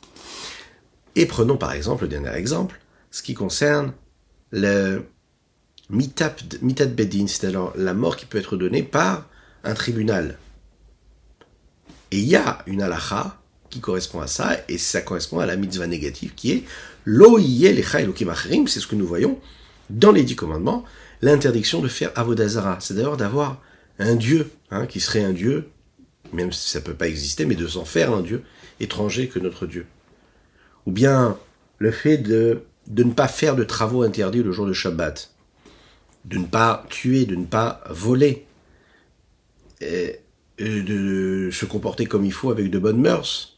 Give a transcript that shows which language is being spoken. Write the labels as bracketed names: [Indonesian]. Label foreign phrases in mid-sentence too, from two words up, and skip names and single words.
[French] Et prenons par exemple le dernier exemple, ce qui concerne le [Hebrew] מיתת בדין, [French] c'est-à-dire la mort qui peut être donnée par un tribunal. Et il y a une halakha qui correspond à ça, et ça correspond à la mitzvah négative qui est [Hebrew] לא יהיה לך אלוהים אחרים, [French] c'est ce que nous voyons dans les 10 commandements, l'interdiction de faire [Hebrew] עבודה זרה, [French] c'est d'ailleurs d'avoir un dieu, qui serait un dieu, même si ça ne peut pas exister, mais de s'en faire un dieu étranger que notre Dieu. Ou bien le fait de ne pas faire de travaux interdits le jour de Shabbat, de ne pas tuer, de ne pas voler, de se comporter comme il faut avec de bonnes mœurs.